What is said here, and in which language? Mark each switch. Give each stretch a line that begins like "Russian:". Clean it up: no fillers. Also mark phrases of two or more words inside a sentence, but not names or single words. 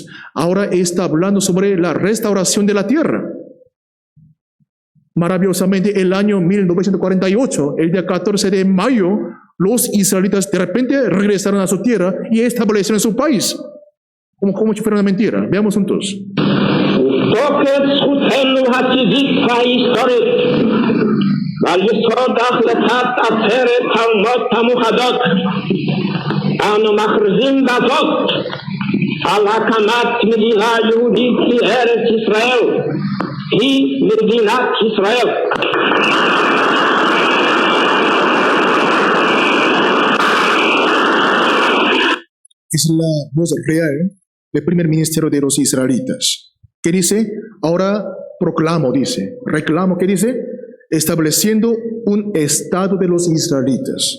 Spanish: Ahora está hablando sobre la restauración de la tierra. Maravillosamente, el año 1948, el día 14 de mayo, los israelitas de repente regresaron a su tierra y establecieron su país. como si fuera una mentira. Veamos juntos.
Hebrew: מתוקף זכותנו הטבעית וההיסטורית ועל יסוד החלטת עצרת האומות המאוחדות אנו מכריזים בזאת על הקמת מדינה יהודית בארץ ישראל היא מדינת ישראל.
Spanish: Es la voz real del primer ministerio de los israelitas. ¿Qué dice? Ahora proclamo, dice. Reclamo, ¿qué dice? Estableciendo un estado de los israelitas.